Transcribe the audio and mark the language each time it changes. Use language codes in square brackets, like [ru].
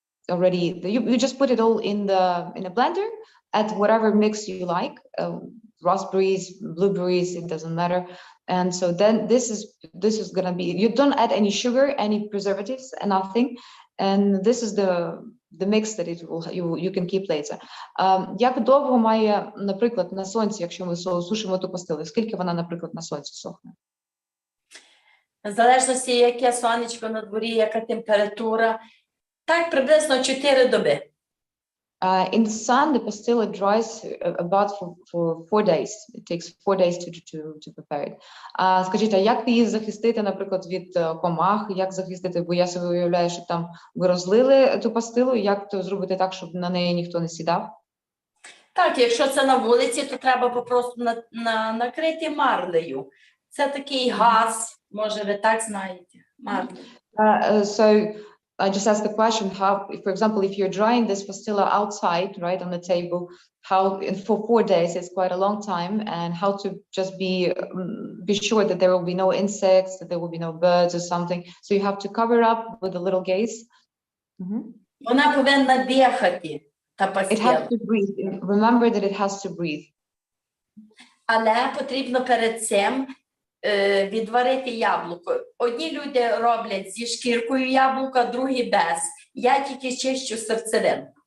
[en] already, you just put it all in a blender, add whatever mix you like, raspberries, blueberries, it doesn't matter. And so then this is gonna be, you don't add any sugar, any preservatives, and nothing. And this is the mix that you can keep later. [uk] Як довго має, наприклад, на сонці, якщо ми сушимо ту пастилу, скільки вона, наприклад, на сонці сохне? В залежності, яке сонечко на дворі, яка температура, так приблизно 4 доби. [en] In the sun, the pastilla dries about for 4 days. It takes 4 days to prepare it. [uk] Скажіть, а як її захистити, наприклад, від комах? Як захистити? Бо я собі уявляю, що там ви розлили ту пастилу, як то зробити так, щоб на неї ніхто не сідав? Так, якщо це на вулиці, то треба просто накрити марлею. Це такий газ, може ви так знаєте, марлею. [en] So I just asked the question, how, for example, if you're drying this pastilla outside, right, on the table, how, for 4 days, it's quite a long time, and how to just be sure that there will be no insects, that there will be no birds or something. So you have to cover up with a little gaze. [uk] Вона повинна дихати, та [en] It [uk] пастила. [en] has to breathe. Remember that it has to breathe. [uk] Але потрібно перед цим відварити яблуко. Одні люди роблять зі шкіркою яблука, другі без. Я тільки чищу серцевину.